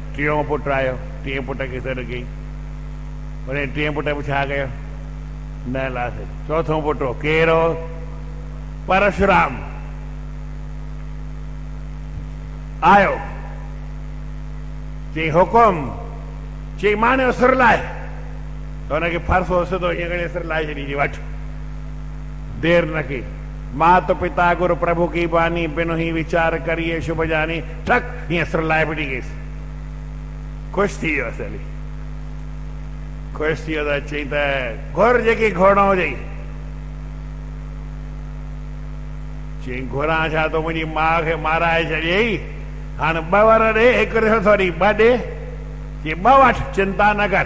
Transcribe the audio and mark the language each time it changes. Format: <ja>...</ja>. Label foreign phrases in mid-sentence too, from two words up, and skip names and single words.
<sd>टियों पुटु आयो, टीं पुट खे सॾु कई, उन टीं पुट बि छा कयो, न लासे। चौथों पुटु केरु हो, परशुराम आयो, चई हुकुम, चई माने जो सुर लाहे, त हुनखे फरसो सिधो हीअं करे सिर लाहे छॾी, वठ, देर न की।</sd> <awa>मात पिता गुरु प्रभु की बानी, बिन ही विचार करिए शुभ जानी,</awa> <sd>ठक हीअं सिर लाहे फिटी गईसि। ख़ुशि थी वियो, असली ख़ुशि थी वियो त चई त घुर जेकी घोड़ो हुजई। चई घुरां छा, तो मुंहिंजी माउ खे माराए छॾियई, हाणे 2 वर ॾे, हिकु ॾिसो सॉरी 2 ॾे, चई 2 वठ, चिंता न कर।</sd>